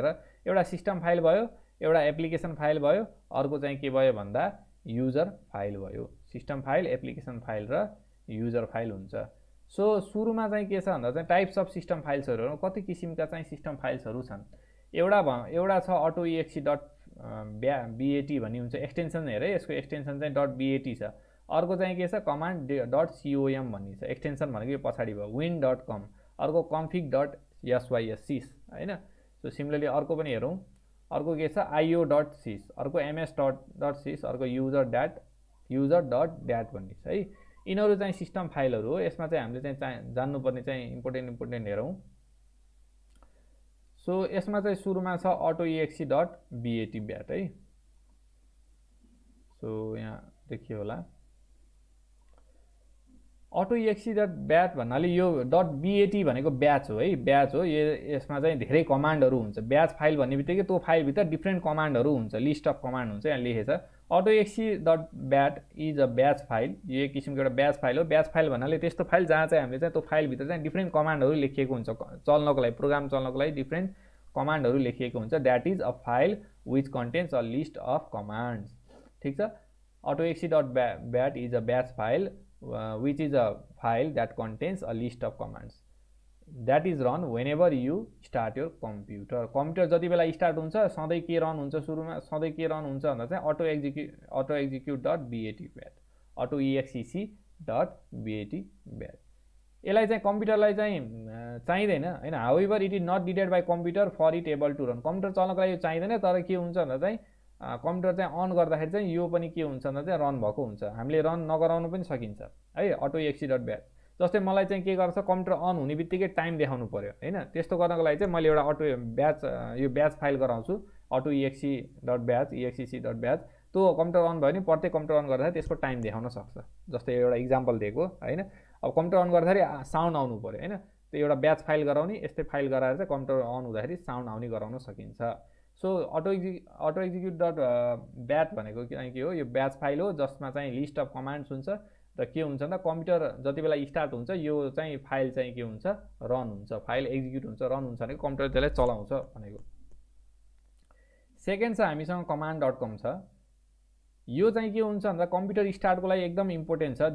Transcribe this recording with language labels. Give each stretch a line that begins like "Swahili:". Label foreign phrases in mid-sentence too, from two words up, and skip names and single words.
Nepali: एउटा
English: system file
Nepali: भयो, एउटा
English: application file
Nepali: भयो, अर्को चाहिँ के भयो भन्दा
English: user file
Nepali: भयो।
English: system file, application file
Nepali: र
English: user file
Nepali: हुन्छ। सो सुरुमा चाहिँ के छ भन्दा चाहिँ
English: types of system files
Nepali: कति किसिमका चाहिँ
English: system files
Nepali: छन्। एउटा छ autoexe.bat भन्ने हुन्छ, एक्सटेन्सन हेरे यसको एक्सटेन्सन चाहिँ .bat छ। अर्को चाहिँ के छ कमान्ड .com भन्ने छ, एक्सटेन्सन भनेको यो पछाडि भयो win.com। अर्को config.sys होइन। सो सिमिलरली अर्को पनि हेरौँ। अर्को के छ io.sys, अर्को ms.sys, अर्को user.dat भन्ने छ है। यिनीहरू चाहिँ
English: system files
Nepali: हो। यसमा चाहिँ हामीले चाहिँ जान्नुपर्ने चाहिँ इम्पोर्टेन्ट हेरौँ। सो यसमा चाहिँ सुरुमा छ autoexe.bat है। सो यहाँ देखियो होला auto.exe.bat भन्नाले यो .bat भनेको ब्याच हो है, ब्याच हो। यसमा चाहिँ धेरै कमान्डहरू हुन्छ।
English: batch file
Nepali: भन्ने बित्तिकै त्यो फाइलभित्र
English: different commands
Nepali: हुन्छ,
English: list of command
Nepali: हुन्छ यहाँ लेखेछ।
English: auto.exe.bat is a batch file.
Nepali: यो एक किसिमको एउटा
English: batch file
Nepali: हो।
English: batch file
Nepali: भन्नाले त्यस्तो फाइल जहाँ चाहिँ हामीले चाहिँ त्यो फाइलभित्र चाहिँ
English: different commands
Nepali: लेखिएको हुन्छ, चल्नको लागि, प्रोग्राम चल्नको लागि
English: different commands
Nepali: लेखिएको हुन्छ।
English: that is a file which contains a list of commands.
Nepali: ठिक छ।
English: auto.exe.bat is a batch file which is a file that contains a list of commands that is run whenever you start your computer.
Nepali: कम्प्युटर जति बेला स्टार्ट हुन्छ सधैँ के रन हुन्छ, सुरुमा सधैँ के रन हुन्छ भन्दा चाहिँ auto-execute.bat, auto-exec.bat। यसलाई चाहिँ कम्प्युटरलाई चाहिँ चाहिँदैन हैन।
English: however it is not needed by computer for it able to run.
Nepali: कम्प्युटर चल्नको लागि यो चाहिँदैन, तर के हुन्छ भन्दा चाहिँ कम्प्युटर चाहिँ अन गर्दाखेरि चाहिँ यो पनि के हुन्छ भन्दा चाहिँ रन भएको हुन्छ। हामीले रन नगराउनु पनि सकिन्छ है auto.exe.bat। जस्तै मलाई चाहिँ के गर्छ, कम्प्युटर अन हुने बित्तिकै टाइम देखाउनु पर्यो हैन। त्यस्तो गर्नको लागि चाहिँ मैले एउटा यो
English: batch file
Nepali: गराउँछु auto.exe.bat, exec.bat। त्यो कम्प्युटर अन भयो भने प्रत्येक कम्प्युटर अन गर्दाखेरि त्यसको टाइम देखाउन सक्छ। जस्तै एउटा इक्जाम्पल दिएको हैन। अब कम्प्युटर अन गर्दाखेरि साउन्ड आउनु पर्यो हैन, त्यो एउटा
English: batch file
Nepali: गराउने, यस्तै फाइल गराएर चाहिँ कम्प्युटर अन हुँदाखेरि साउन्ड आउने गराउन सकिन्छ। सो auto-execute.bat भनेको के हो, यो
English: batch file
Nepali: हो जसमा चाहिँ
English: list of commands
Nepali: हुन्छ। र के हुन्छ भन्दा कम्प्युटर जति बेला स्टार्ट हुन्छ यो चाहिँ फाइल चाहिँ के हुन्छ, रन हुन्छ, फाइल एक्जिक्युट हुन्छ, रन हुन्छ भनेको कम्प्युटर त्यसलाई चलाउँछ भनेको। सेकेन्ड छ हामीसँग command.com छ। यो चाहिँ के हुन्छ भन्दा कम्प्युटर स्टार्टको लागि एकदम इम्पोर्टेन्ट छ।